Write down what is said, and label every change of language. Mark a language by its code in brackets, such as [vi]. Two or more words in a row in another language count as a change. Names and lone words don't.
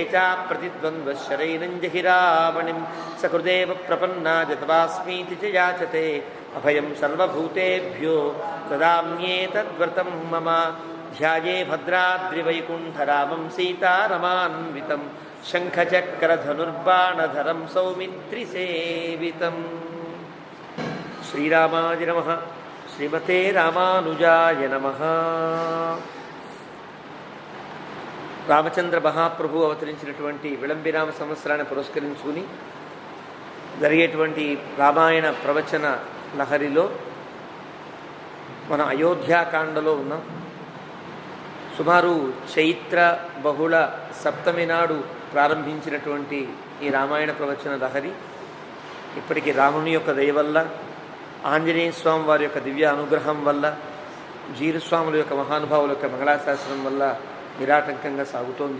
[sa] च प्रतिद्वन्द्वशरैनं जहिरामणिं सकृदेव प्रपन्नाजतवास्मीति च याचते अभयं सर्वभूतेभ्यो ददाम्येतद्व्रतं मम ध्याये भद्राद्रिवैकुण्ठरामं सीतारमान्वितं शङ्खचक्रधनुर्बाणधरं सौमित्रिसेवितं श्रीरामाय नमः श्रीमते रामानुजाय नमः [te] రామచంద్ర మహాప్రభు అవతరించినటువంటి విళంబిరామ సంవత్సరాన్ని పురస్కరించుకుని జరిగేటువంటి రామాయణ ప్రవచన లహరిలో మన అయోధ్యాకాండలో ఉన్నాం. సుమారు చైత్ర బహుళ సప్తమి నాడు ప్రారంభించినటువంటి ఈ రామాయణ ప్రవచన లహరి ఇప్పటికీ రాముని యొక్క దయ వల్ల, ఆంజనేయ స్వామి వారి యొక్క దివ్య అనుగ్రహం వల్ల, జీరుస్వాముల యొక్క మహానుభావుల యొక్క మంగళాశాసనం వల్ల నిరాటంకంగా సాగుతోంది.